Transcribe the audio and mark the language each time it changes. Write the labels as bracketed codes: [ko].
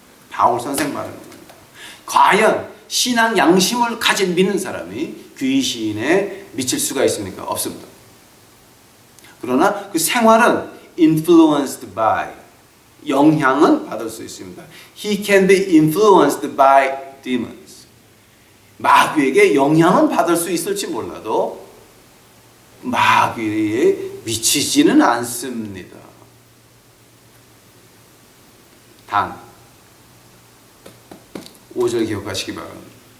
[ko] 바울 선생 말하는 겁니다. 과연 신앙 양심을 가진 믿는 사람이 귀신에 미칠 수가 있습니까? 없습니다. 그러나 그 생활은 influenced by, 영향은 받을 수 있습니다. [en] He can be influenced by demons. [ko] 마귀에게 영향은 받을 수 있을지 몰라도 마귀에 미치지는 않습니다. 단 5절 기억하시기 바랍니다.